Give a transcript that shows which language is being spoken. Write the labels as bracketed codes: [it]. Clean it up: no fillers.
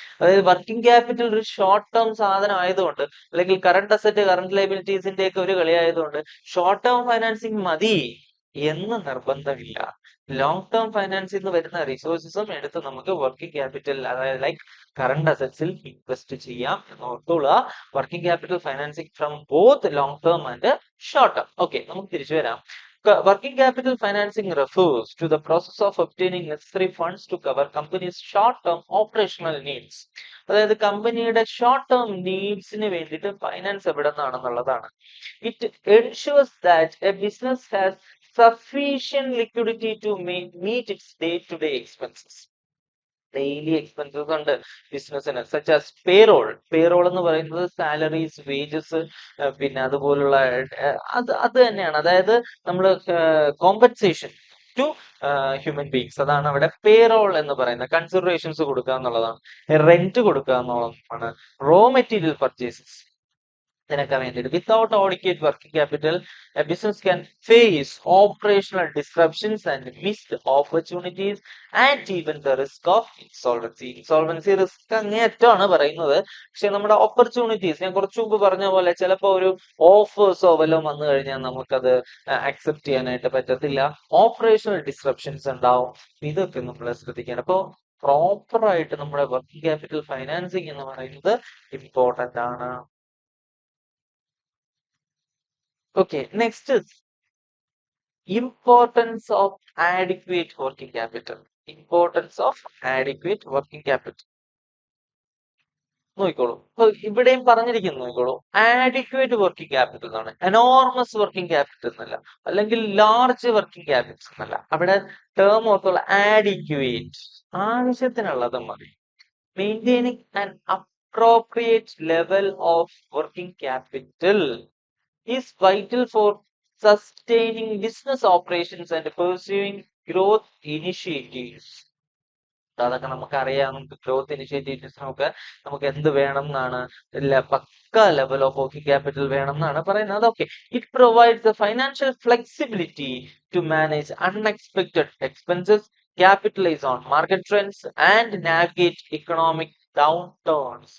[ml] അതായത് working capital ഒരു short term സാധനം ആയതുകൊണ്ട്, അല്ലെങ്കിൽ കറണ്ട് അസറ്റ് കറണ്ട് ലയബിലിറ്റീസിന്റെ ഒക്കെ ഒരു കളി ആയതുകൊണ്ട് ഷോർട്ട് ടേം ഫൈനാൻസിങ് മതി എന്ന് നിർബന്ധമില്ല. ലോങ് ടേം ഫൈനാൻസിൽ നിന്ന് വരുന്ന റിസോഴ്സസും എടുത്ത് നമുക്ക് വർക്കിംഗ് ക്യാപിറ്റൽ, അതായത് ലൈക്ക് കറണ്ട് അസറ്റ്സിൽ ഇൻവെസ്റ്റ് ചെയ്യാം എന്ന് ഓർത്തുകൊള്ളുക. [en] Working capital financing from both long term and short term. [ml] Okay, നമുക്ക് തിരിച്ചു വരാം. [en] Working capital financing refers to the process of obtaining necessary funds to cover company's short-term operational needs. [ml] അതായത് കമ്പനിയുടെ short term നീഡ്സിന് വേണ്ടിയിട്ട് finance എവിടെ നിന്നാണെന്നുള്ളതാണ്. [en] It ensures that a business has sufficient liquidity to meet its day-to-day expenses. [ml] Daily expenses ഉണ്ട് ബിസിനസ്സിന്, such as payroll എന്ന് പറയുന്നത് salaries, wages, പിന്നെ അതുപോലുള്ള അത് തന്നെയാണ്. അതായത് നമ്മൾ കോമ്പൻസേഷൻ ടു ഹ്യൂമൻ ബീങ്സ്, അതാണ് അവിടെ പേറോൾ എന്ന് പറയുന്നത്. കൺസിഡറേഷൻസ് കൊടുക്കുക എന്നുള്ളതാണ്, റെന്റ് കൊടുക്കുക എന്നുള്ളതാണ്, റോ മെറ്റീരിയൽ പർച്ചേസസ്, ഇതിനൊക്കെ വേണ്ടിയിട്ട്. [en] Without adequate working capital, a business can face operational disruptions and missed opportunities and even the risk of insolvency. [ml] Insolvency risk അങ്ങേയറ്റമാണ് പറയുന്നത്. പക്ഷെ നമ്മുടെ ഓപ്പർച്യൂണിറ്റീസ്, ഞാൻ കുറച്ചു മുമ്പ് പറഞ്ഞ പോലെ, ചിലപ്പോൾ ഒരു ഓഫേഴ്സോ വല്ലതും വന്നു കഴിഞ്ഞാൽ നമുക്കത് അക്സെപ്റ്റ് ചെയ്യാനായിട്ട് പറ്റത്തില്ല. ഓപ്പറേഷണൽ ഡിസ്റപ്ഷൻസ് ഉണ്ടാവും. ഇതൊക്കെ നമ്മൾ ശ്രദ്ധിക്കണം. അപ്പോൾ പ്രോപ്പർ ആയിട്ട് നമ്മുടെ വർക്കിംഗ് ക്യാപിറ്റൽ ഫൈനാൻസിങ് എന്ന് പറയുന്നത് ഇമ്പോർട്ടന്റ് ആണ്. [en] Okay, next is importance of adequate working capital. Importance of adequate working capital. [ml] നോക്കിക്കോളൂ. ഇപ്പൊ ഇവിടെയും പറഞ്ഞിരിക്കുന്നു, നോക്കിക്കോളൂ. ആഡിക്വേറ്റ് വർക്കിംഗ് ക്യാപിറ്റൽ എന്നാണ്, എനോർമസ് വർക്കിംഗ് ക്യാപിറ്റൽ എന്നല്ല, അല്ലെങ്കിൽ ലാർജ് വർക്കിംഗ് ക്യാപിറ്റൽ എന്നല്ല. അവിടെ ടേം ഓർത്തോളൂ, ആഡിക്വേറ്റ്, ആവശ്യത്തിനുള്ളത് മതി. [en] Maintaining an appropriate level of working capital is vital for sustaining business operations and pursuing growth initiatives. [ml] അതൊക്കെ നമുക്കറിയാം. നമുക്ക് ഗ്രോത്ത് ഇനിഷ്യേറ്റീവ്സിനൊക്കെ നമുക്ക് എന്ത് വേണം എന്നാണ്, പക്ക ലെവൽ ഓഫ് വർക്കിംഗ് ക്യാപിറ്റൽ വേണം എന്നാണ് പറയുന്നത്. [en] Okay, it provides the financial flexibility to manage unexpected expenses, capitalize on market trends and navigate economic downturns.